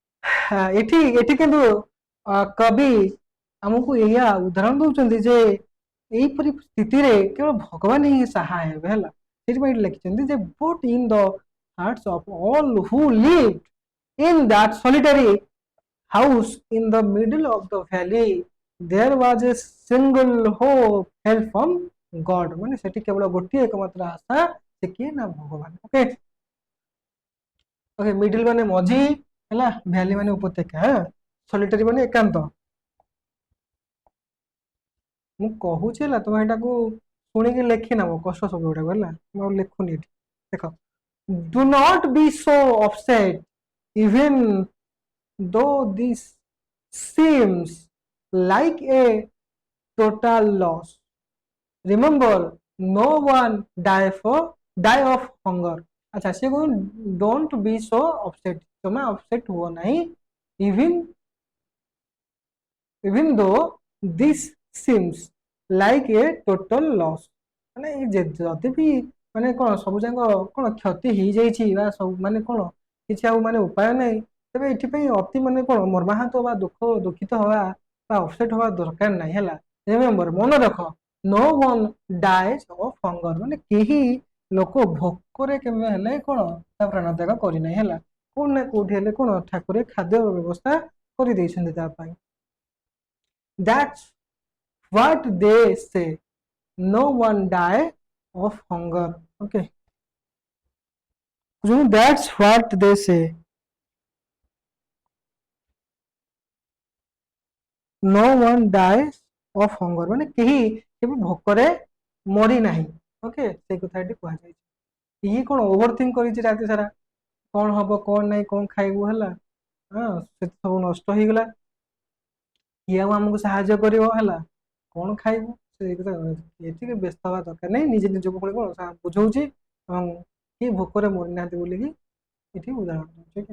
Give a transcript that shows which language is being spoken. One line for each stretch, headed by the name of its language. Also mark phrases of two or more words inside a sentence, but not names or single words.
Odia: ଏଠି ଏଠି କିନ୍ତୁ କବି ଆମକୁ ଏଇଆ ଉଦାହରଣ ଦଉଛନ୍ତି ଯେ ଏଇପରି ସ୍ଥିତିରେ କେବଳ ଭଗବାନ ହିଁ ସାହା ହେବେ ହେଲା। ସେଥିପାଇଁ ଏଠି ଲେଖିଛନ୍ତି ଯେ
English: but in the hearts of all who live in that solitary house in the middle of the valley there was a single hope help from God
Odia: ମାନେ ସେଠି କେବଳ ଗୋଟିଏ एकमात्र ଆଶା ସେ କିଏ ନା ଭଗବାନ। ଓକେ ଓକେ ମିଡିଲ ମାନେ ମଝି ହେଲା, ଭ୍ୟାଲି ମାନେ ଉପତ୍ୟକା, ସଲିଟାରୀ ମାନେ ଏକାନ୍ତ। ମୁଁ କହୁଛି ହେଲା ତମେ ଏଟାକୁ ଶୁଣିକି ଲେଖି ନବ କଷ୍ଟ ସବୁ ଗୁଡାକ ହେଲା, ମୁଁ ଆଉ ଲେଖୁନି ଏଠି। ଦେଖ
English: do not be so upset even though this seems like a total loss. Remember, no one die of hunger.
Hindi: अच्छा से को
English: don't be so upset,
Hindi: तुम्हें upset हुआ नहीं,
English: even though this seems like a total loss
Odia: ମାନେ ଯଦି ବି ମାନେ କଣ ସବୁ ଯାକ କଣ କ୍ଷତି ହେଇଯାଇଛି ବା ସବୁ ମାନେ କଣ କିଛି ଆଉ ମାନେ ଉପାୟ ନାହିଁ, ତେବେ ଏଥିପାଇଁ ଅତି ମାନେ କଣ ମର୍ମାହତ ବା ଦୁଃଖିତ ହବା ବା ଅପସେଟ ହବା ଦରକାର ନାହିଁ ହେଲା। ରିମେମ୍ବର ମନେ ରଖ,
English: no one dies of hunger
Odia: ମାନେ କେହି ଲୋକ ଭୋକରେ କେବେ ହେଲେ କଣ ତା ପ୍ରାଣ ତ୍ୟାଗ କରିନାହିଁ ହେଲା। କୋଉଠି ନା କୋଉଠି ହେଲେ କଣ ଠାକୁର ଖାଦ୍ୟ ବ୍ୟବସ୍ଥା କରିଦେଇଛନ୍ତି ତା ପାଇଁ।
English: That's what they say, no one die of hunger. Okay, that's what they say, no one dies of hunger
Odia: ମାନେ କେହି କେବେ ଭୋକରେ ମରି ନାହିଁ। ଓକେ ସେଇ କଥା ଏଠି କୁହାଯାଇଛି। ଇଏ କଣ
English: over think
Odia: କରିଛି ରାତି ସାରା, କଣ ହବ କଣ ନାହିଁ କଣ ଖାଇବୁ ହେଲା, ହଁ ସେ ସବୁ ନଷ୍ଟ ହେଇଗଲା, କିଏ ଆଉ ଆମକୁ ସାହାଯ୍ୟ କରିବ ହେଲା, କଣ ଖାଇବୁ ସେଇ କଥା ଏତିକି ବ୍ୟସ୍ତ ହବା ଦରକାର ନାହିଁ, ନିଜେ ନିଜକୁ ପୁଣି କଣ ବୁଝଉଛି ଏବଂ କିଏ ଭୋକରେ ମରିନାହାନ୍ତି ବୋଲିକି ଏଠି ଉଦାହରଣ ଦଉଛି।